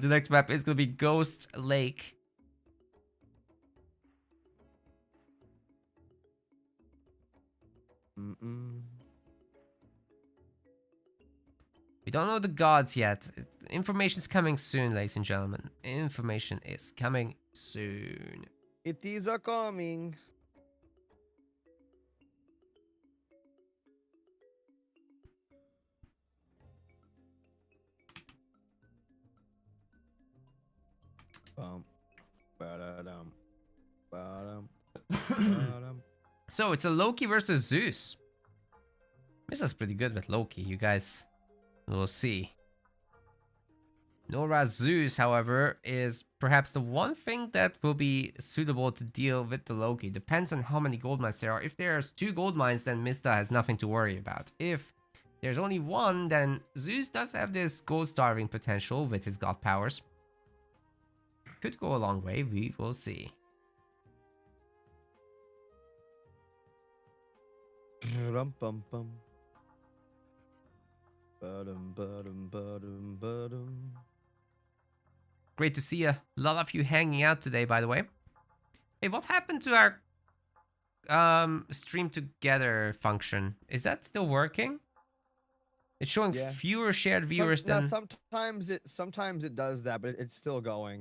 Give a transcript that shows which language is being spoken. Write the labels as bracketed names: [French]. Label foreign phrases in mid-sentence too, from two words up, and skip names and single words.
[English] The next map is going to be Ghost Lake. We don't know the gods yet. Information's coming soon, ladies and gentlemen. Information is coming soon. It is a coming. Ba-da-dum. Ba-dum. Ba-dum. So it's a Loki versus Zeus. This is pretty good with Loki, you guys will see. Nora Zeus, however, is perhaps the one thing that will be suitable to deal with the Loki. Depends on how many gold mines there are. If there's 2 gold mines, then Mista has nothing to worry about. If there's only 1, then Zeus does have this gold starving potential with his god powers. Could go a long way, we will see. Rum-bum-bum. Ba-dum, ba-dum, ba-dum, ba-dum. Great to see a lot of you hanging out today, by the way. Hey, what happened to our stream together function? Is that still working? It's showing fewer shared viewers than... sometimes it does that, but it's still going.